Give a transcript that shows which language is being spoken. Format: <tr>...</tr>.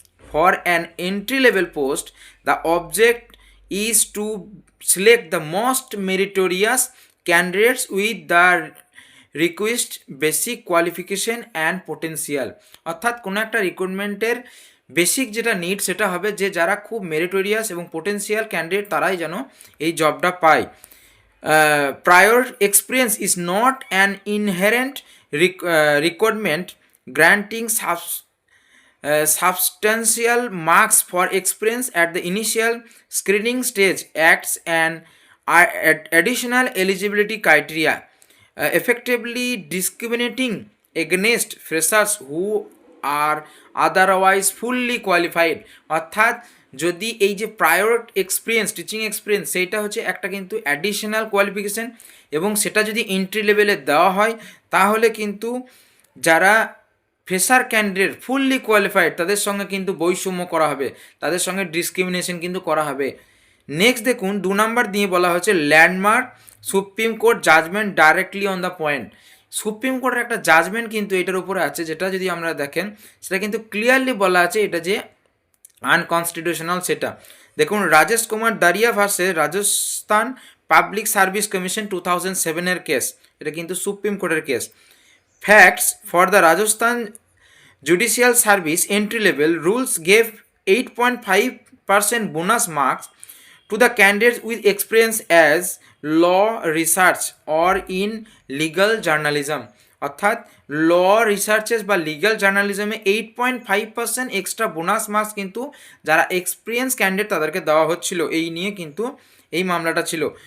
<en>For an entry level post, the object is to select the most meritorious candidates with the requisite basic qualification and potential,</en> <bn>অর্থাৎ কোনো একটা রিক্রুটমেন্টের basic যেটা need সেটা হবে যে যারা খুব মেরিটোরিয়াস এবং পোটেন্সিয়াল ক্যান্ডিডেট তারাই যেন এই জবটা পায়।</bn> <en>Prior experience is not an inherent requirement granting substantial marks for experience at the initial screening stage acts and additional eligibility criteria, effectively discriminating against freshers who are otherwise fully qualified.</en> <bn>অর্থাৎ যদি এই যে prior experience, teaching experience, সেইটা হচ্ছে একটা কিন্তু additional qualification, এবং সেটা যদি এন্ট্রি লেভেলে দেওয়া হয় তাহলে কিন্তু যারা ফ্রেশার ক্যান্ডিডেট ফুললি কোয়ালিফাইড তাদের সঙ্গে কিন্তু বৈষম্য করা হবে, তাদের সঙ্গে ডিসক্রিমিনেশন কিন্তু করা হবে।</bn> <en>next</en> <bn>দেখুন 2 নম্বর দিয়ে বলা হচ্ছে</bn> <en>Landmark supreme court judgment directly on the point.</en> <bn>Supreme কোর্টের একটা জাজমেন্ট কিন্তু এটার উপরে আছে, যেটা যদি আমরা দেখেন সেটা কিন্তু ক্লিয়ারলি বলা আছে এটা যে আনকনস্টিটিউশনাল। সেটা দেখুন Rajesh Kumar দারিয়া versus Rajasthan public service commission 2007 case, এটা কিন্তু সুপ্রিম কোর্টের case.</bn> <en>Facts for the Rajasthan judicial service entry level rules gave 8.5% bonus marks to the candidates with experience as law research or in legal journalism।</en> <bn>অর্থাৎ ল researches বা legal জার্নালিজমে 8.5% extra bonus marks কিন্তু যারা experience candidate তাদেরকে দেওয়া হচ্ছিল, এই নিয়ে কিন্তু এই মামলাটা ছিল।</bn>